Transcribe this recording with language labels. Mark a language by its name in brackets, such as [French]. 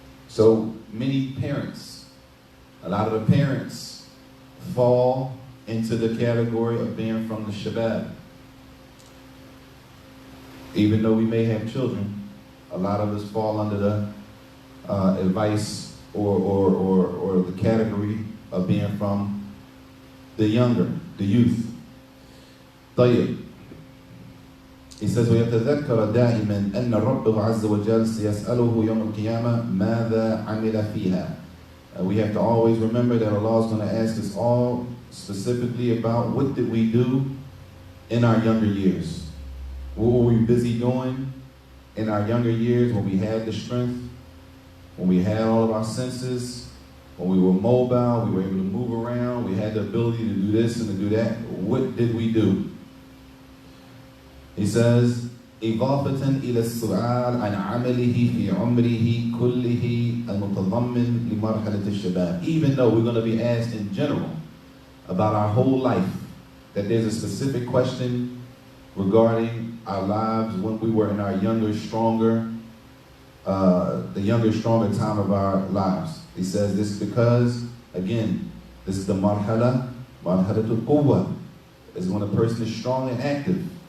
[English] So many parents, a lot of the parents fall into the category of being from the shabab. Even though we may have children, a lot of us fall under the advice or the category of being from the youth. [Arabic] طيب. [English] He says, [Arabic] وَيَتَذَكَّرَ دَائِمًا أَنَّ رَبَّهُ عَزَّ وَجَلَّ سَيَسْأَلُهُ يَوْمَ الْقِيَامَةِ مَاذَا عَمِلَ فِيهَا. [English] We have to always remember that Allah is going to ask us all specifically about what did we do in our younger years. What were we busy doing in our younger years when we had the strength, when we had all of our senses, when we were mobile, we were able to move around, we had the ability to do this and to do that. What did we do? He says, [Arabic] إضافة إلى السؤال عن عمله في عمره كله المتضمن لمرحلة الشباب. [English] Even though we're going to be asked in general about our whole life, that there's a specific question regarding our lives when we were in our younger, stronger, the younger, stronger time of our lives. He says this because, again, this is the marhalatul quwwah, is when a person is strong and active.